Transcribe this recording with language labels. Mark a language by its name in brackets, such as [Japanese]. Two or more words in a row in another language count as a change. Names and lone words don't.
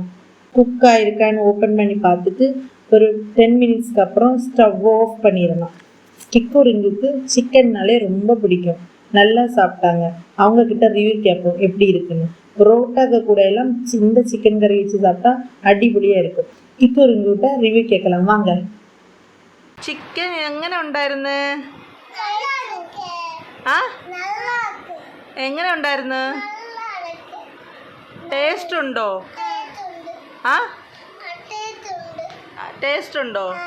[Tamil] குக் ஆயிருக்கான்னு ஓப்பன் பண்ணி பார்த்துட்டு ஒரு 10 மினிட்ஸ்க்கு அப்புறம் [English] stove off [Tamil] பண்ணிடணும். கிக்கோரிங்குக்கு சிக்கன்னாலே ரொம்ப பிடிக்கும், நல்லா சாப்பிட்டாங்க. அவங்க கிட்ட ரிவ்யூ கேட்போம் எப்படி இருக்குன்னு. புரோட்டாக்கு கூட எல்லாம் இந்த சிக்கன் கறி வச்சு சாப்பிட்டா அடிபொலியா இருக்கும். கிக்கோரிங்கிட்ட ரிவ்யூ கேட்கலாம் வாங்க. [Malayalam] ചിക്കൻ എങ്ങനെ ഉണ്ടായിരുന്നു? എങ്ങനെ ഉണ്ടായിരുന്നു? ടേസ്റ്റ് ഉണ്ടോ? ടേസ്റ്റ് ഉണ്ടോ?